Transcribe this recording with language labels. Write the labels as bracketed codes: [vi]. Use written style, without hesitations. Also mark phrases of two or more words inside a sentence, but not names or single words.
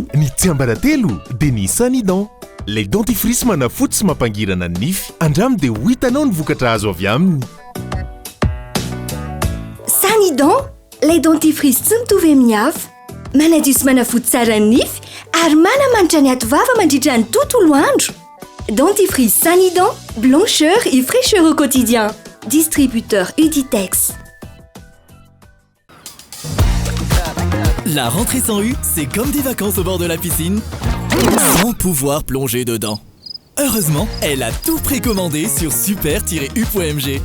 [mg] Ny tsiambaratelo dia ny Sanidon. Ilay dentifrice manafotsy mampangirana ny nify. Andramo dia ho hitanao ny vokatra azo avy aminy. Sanidon, ilay dentifrice tsy mitovy amin'ny hafa. Manadio sy manafotsy tsara ny nify ary manamanitra ny atovava mandritra ny tontolo andro. Dentifrice Sanidon, [fr] blancheur et fraîcheur au quotidien. Distributeur Uditex. La rentrée sans U, c'est comme des vacances au bord de la piscine, sans pouvoir plonger dedans. Heureusement, elle a tout précommandé sur super-u.mg.